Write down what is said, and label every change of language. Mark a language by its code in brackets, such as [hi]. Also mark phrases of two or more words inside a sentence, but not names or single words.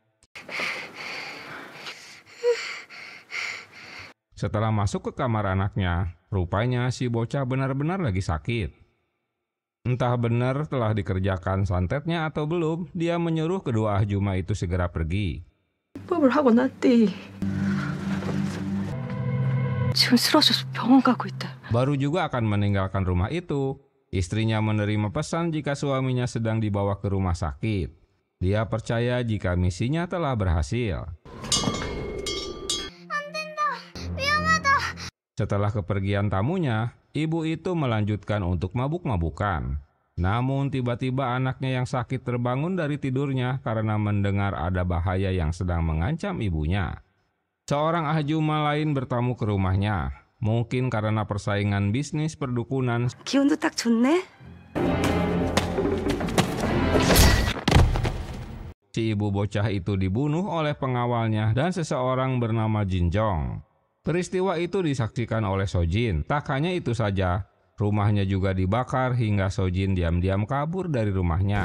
[id] Setelah masuk ke kamar anaknya, rupanya si bocah benar-benar lagi sakit. Entah benar telah dikerjakan santetnya atau belum, dia menyuruh kedua ahjuma itu segera pergi. [ko] 입법을 하고 났디. 지금 쓰러져서 병원 가고 있다. [id] Baru juga akan meninggalkan rumah itu, istrinya menerima pesan jika suaminya sedang dibawa ke rumah sakit. Dia percaya jika misinya telah berhasil. Setelah kepergian tamunya, ibu itu melanjutkan untuk mabuk-mabukan. Namun tiba-tiba anaknya yang sakit terbangun dari tidurnya karena mendengar ada bahaya yang sedang mengancam ibunya. Seorang ahjuma lain bertamu ke rumahnya. Mungkin karena persaingan bisnis perdukunan, [ko] 기운도 딱 좋네. [id] si ibu bocah itu dibunuh oleh pengawalnya dan seseorang bernama Jinjong. Peristiwa itu disaksikan oleh Sojin. Tak hanya itu saja, rumahnya juga dibakar hingga Sojin diam-diam kabur dari rumahnya.